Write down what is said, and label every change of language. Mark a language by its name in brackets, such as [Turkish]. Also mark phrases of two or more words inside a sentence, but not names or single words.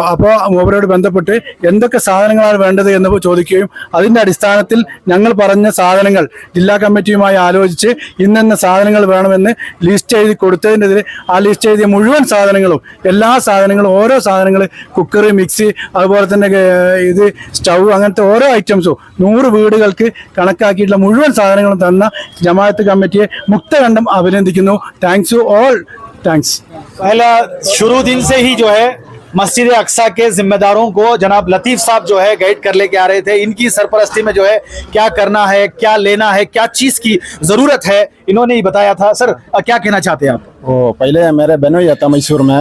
[Malayalam] അപ്പോൾ മൂപ്പരോട് ബന്ധപ്പെട്ട് എന്തൊക്കെ സാധനങ്ങളാണ് വേണ്ടത് എന്ന് ചോദിക്കുകയും അതിന്റെ അടിസ്ഥാനത്തിൽ ഞങ്ങൾ പറഞ്ഞ സാധനങ്ങൾ ജില്ലാ കമ്മിറ്റിയുമായി ആലോചിച്ച് ഇന്ന സാധനങ്ങൾ വേണമെന്ന് ലിസ്റ്റ് എഴുതി കൊടുത്തതിനെതിരെ ആ ലിസ്റ്റ് എഴുതിയ മുഴുവൻ സാധനങ്ങളും എല്ലാ സാധനങ്ങളും ഓരോ സാധനങ്ങൾ കുക്കർ, മിക്സി, അതുപോലെ തന്നെ ഇത് സ്റ്റൗ, അങ്ങനത്തെ ഓരോ ഐറ്റംസും 100 വീടുകൾക്ക് കണക്കാക്കിയിട്ടുള്ള മുഴുവൻ സാധനങ്ങളും തന്ന ജമാഅത്ത് കമ്മിറ്റിയെ മുക്തകണ്ഠം അഭിനന്ദിക്കുന്നു. [English] thanks to all. थैंक्स। [Hindi] पहला शुरू दिन से ही जो है मस्जिद अक्सा के जिम्मेदारों को जनाब लतीफ साहब जो है गाइड कर लेके आ रहे थे। इनकी सरपरस्ती में जो है क्या करना है, क्या लेना है, क्या चीज की जरूरत है, इन्होंने ही बताया था। सर क्या कहना चाहते हैं आप? वो पहले मेरे बहनोई था मैसूर में